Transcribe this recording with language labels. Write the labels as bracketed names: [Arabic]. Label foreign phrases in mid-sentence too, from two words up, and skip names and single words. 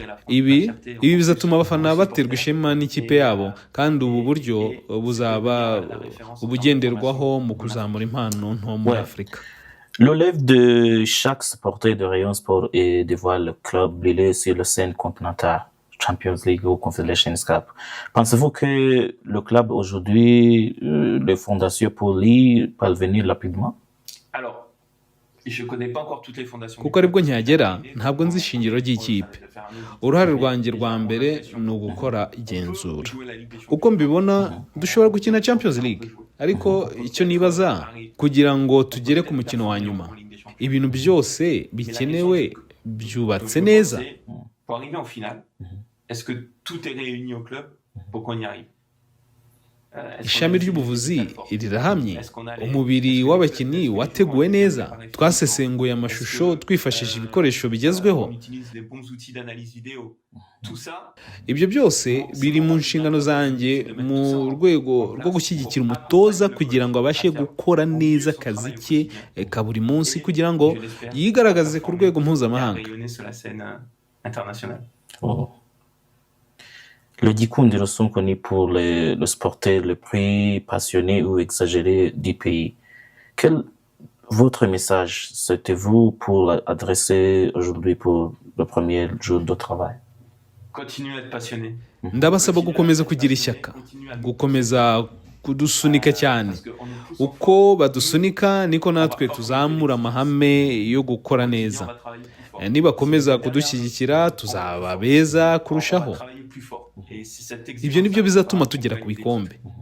[Kinyarwanda] Ibi bizatuma abafana baterwa ishema n'ikipe yabo kandi ubu buryo buzaba ubugenderwaho mu kuzamura impano nto muri Afurika. [French] Le rêve de chaque supporter de Rayon Sport est de voir le club briller sur la scène continentale, Champions League ou Confederations Cup. Pensez-vous que le club aujourd'hui, les fondations pour lui parvenir rapidement? Alors, je connais pas encore toutes les fondations. [Kinyarwanda] Kuko aribwo nkihagera ntabwo nzi ishingiro ry'ikipe. Uruhare rwanjye rwa mbere ni ugukora igenzura. Uko mbibona dushobora gukina Champions League, ariko icyo nibaza kugira ngo tugere ku mukino wa nyuma ibintu byose bikenewe byubatse neza. [French] Pour arriver en finale, est-ce que tout est réuni au club pour qu'on y arrive? [Kinyarwanda] ishami ry'ubuvuzi rirahamye, umubiri w'abakinnyi wateguwe neza, twasesenguye amashusho twifashishije ibikoresho bigezweho. Ibyo byose biri mu nshingano zanjye mu rwego rwo gushyigikira umutoza kugira ngo abashe gukora neza akazi ke ka buri munsi kugira ngo yigaragaze ku rwego mpuzamahanga. [French] Le Gikundiro sont connus pour le sportif le plus passionné ou exagéré du pays. Quel votre message souhaitez-vous pour adresser aujourd'hui pour le premier jour de travail? Continue à être passionné. [Kinyarwanda] Ndabasaba gukomeza kugira ishyaka, gukomeza kudusunika cyane. Uko badusunika niko natwe tuzamura amahame yo gukora neza. Nibakomeza kudushyigikira tuzaba beza kurushaho. Ibyo nibyo bizatuma tugera ku bikombe.